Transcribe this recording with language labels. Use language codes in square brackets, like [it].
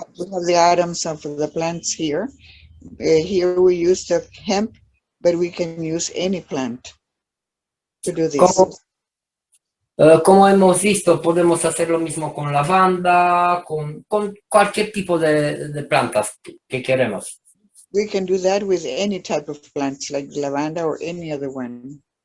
[en] We have the atoms of the plants here. Here we use the hemp, but we can use any plant to do this. [es] Como hemos visto, podemos hacer lo mismo con lavanda, con cualquier tipo de plantas que queremos. [en] We can do that with any type of plants like lavanda or any other one.